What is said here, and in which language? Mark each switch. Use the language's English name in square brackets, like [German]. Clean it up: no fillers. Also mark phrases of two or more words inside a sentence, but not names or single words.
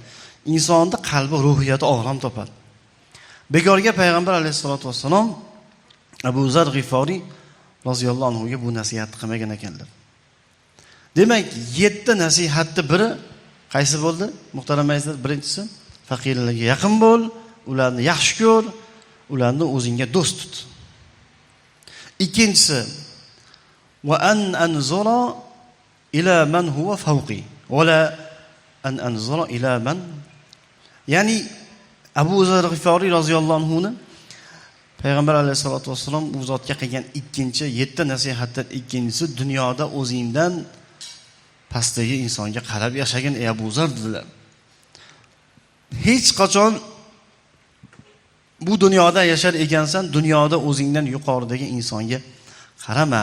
[Uzbek] Insonda qalbi, ruhiyati orom topadi. Bekorga payg'ambar [Arabic] عليه الصلاة والسلام [Uzbek] Abu Zar G'iforiy [Arabic] رضي الله عنه [Uzbek] ga bu nasihatni qilmagan ekanlar. Demak, 7 nasihatning biri qaysi bo'ldi? Muhtaram azizlar, birinchisi faqirlarga yaqin bo'l, ularni yaxshi ko'r, ularni o'zingga do'st tut. [Arabic] Ikkinchisi وأن أنظر إلى من هو فوقي ولا أن أنظر إلى من, [Uzbek] ya'ni Abu Zar G'iforiy [Arabic] رضي الله عنه [Uzbek] ni payg'ambar [Arabic] عليه الصلاة والسلام [Uzbek] u zotga qilgan ikkinchi 7 nasihatdan ikkinchisi dunyoda o'zingdan pastdagi insonga qarab yashagin ey Abu Zar dedilar. Hech qachon bu dunyoda yashar ekansan, dunyoda o'zingdan yuqoridagi insonga qarama.